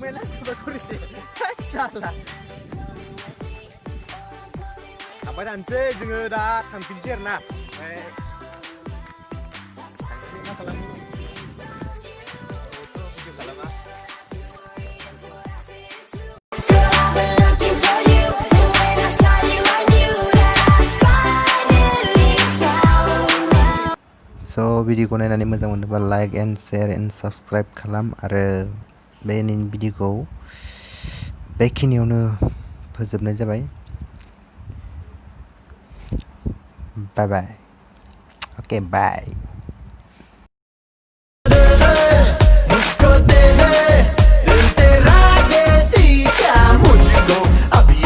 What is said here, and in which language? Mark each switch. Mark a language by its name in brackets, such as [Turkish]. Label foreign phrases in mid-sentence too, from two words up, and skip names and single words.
[Bodo] kursi salah थांबाय थानोसै जोङो दा थांफिनसै आरोना ओमफ्राय थांसै मा खालामो भिडिअ खालामा So भिडिअखौ नायनानै मोजां मोनोबा [English] like and share and subscribe [Bodo] खालाम आरो बे भिडिअखौ बेखिनियावनो फोजोबनाय जाबाय [English] bye bye okay bye [Hindi] मुझको दे दे दिल तेरा ये दिखा मुझको